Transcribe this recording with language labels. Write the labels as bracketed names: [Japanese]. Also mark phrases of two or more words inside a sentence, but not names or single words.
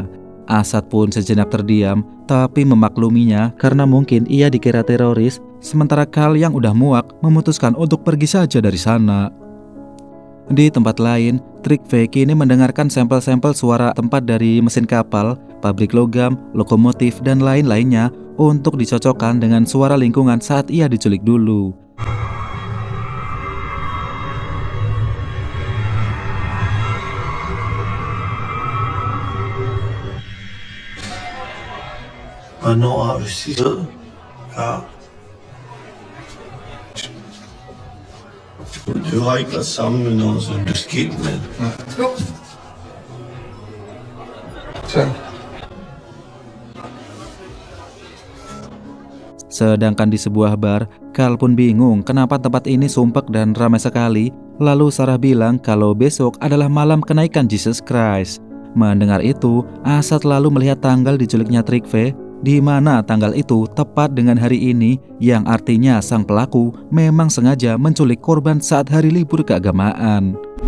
[Indonesian] Asad pun sejenak terdiam, tapi memakluminya karena mungkin ia dikira teroris, sementara Karl yang udah muak memutuskan untuk pergi saja dari sana. Di tempat lain, Trygve kini mendengarkan sampel-sampel suara tempat dari mesin kapal, pabrik logam, lokomotif, dan lain-lainnya untuk dicocokkan dengan suara lingkungan saat ia diculik dulu. [Danish] Hvornår har du sidst ja. Du har ikke været sammen med nogen, som du er skilt med. Jo. Sådan. [Indonesian] Sedangkan di sebuah bar, Karl pun bingung kenapa tempat ini sumpek dan ramai sekali. Lalu Sarah bilang kalau besok adalah malam kenaikan Jesus Christ. Mendengar itu, Asad lalu melihat tanggal diculiknya Trygve, di mana tanggal itu tepat dengan hari ini, yang artinya sang pelaku memang sengaja menculik korban saat hari libur keagamaan.